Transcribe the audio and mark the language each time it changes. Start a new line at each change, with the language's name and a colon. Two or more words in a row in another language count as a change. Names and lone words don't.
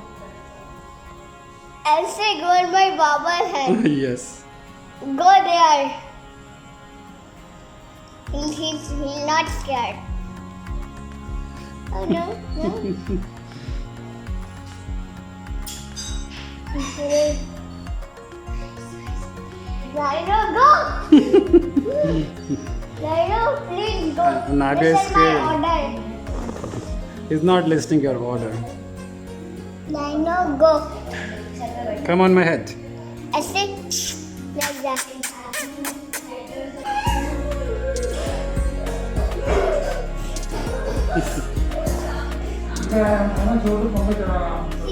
English: ऐसे go on my baba's head. Yes. Go there. He's not scared. Oh no, no. Rhino, go! Rhino, please go. Anabia is This is my scared. order. He's not listening your order. Rhino, go. Come on, my head. ऐसे like that.
Hindi: मैं छोड़ दूँ पंखा चला रहा हूँ